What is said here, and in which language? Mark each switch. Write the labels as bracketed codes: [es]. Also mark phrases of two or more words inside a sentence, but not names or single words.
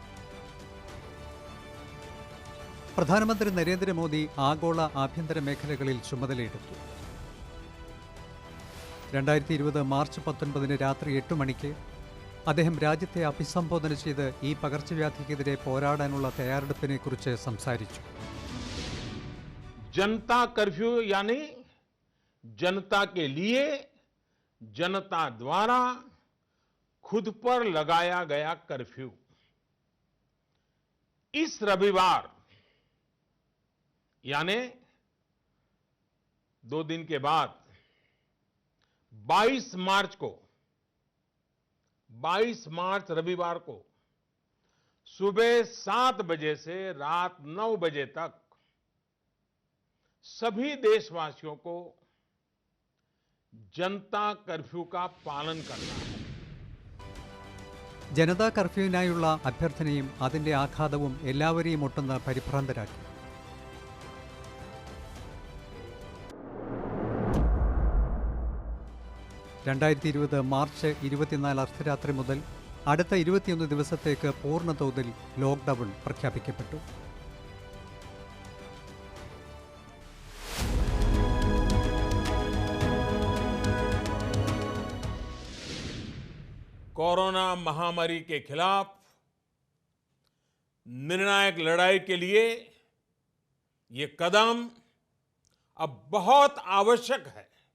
[ml] പ്രധാനമന്ത്രി നരേന്ദ്രമോദി ആഗോള ആഭ്യന്തര മേഖലകളിൽ ചുമതലയെടുത്തു. 2020 മാർച്ച് 19 രാത്രി 8 മണിക്ക് അദ്ദേഹം രാജ്യത്തെ അഭിസംബോധന ചെയ്ത് ഈ പകർച്ചവ്യാധിക്കെതിരെ പോരാടാനുള്ള തയ്യാറെടുപ്പിനെക്കുറിച്ച് സംസാരിച്ചു. [hi] जनता कर्फ्यू यानी जनता के लिए जनता द्वारा खुद पर लगाया गया कर्फ्यू। इस रविवार यानी 2 दिन के बाद 22 मार्च रविवार को सुबह 7 बजे से रात 9 बजे तक सभी देशवासियों को जनता कर्फ्यू का पालन करना है. [ml] ജനതാ കർഫ്യൂവിനായുള്ള അഭ്യർത്ഥനയും അതിന്റെ ആഘാതവും എല്ലാവരെയും ഒട്ടുന്ന പരിഭ്രാന്തരാക്കി. മാർച്ച് 24 അർദ്ധരാത്രി മുതൽ അടുത്ത 21 ദിവസത്തേക്ക് പൂർണ്ണതോതിൽ ലോക്ക്ഡൌൺ പ്രഖ്യാപിക്കപ്പെട്ടു. [hi] कोरोना महामारी के खिलाफ निर्णायक लड़ाई के लिए ये कदम अब बहुत आवश्यक है.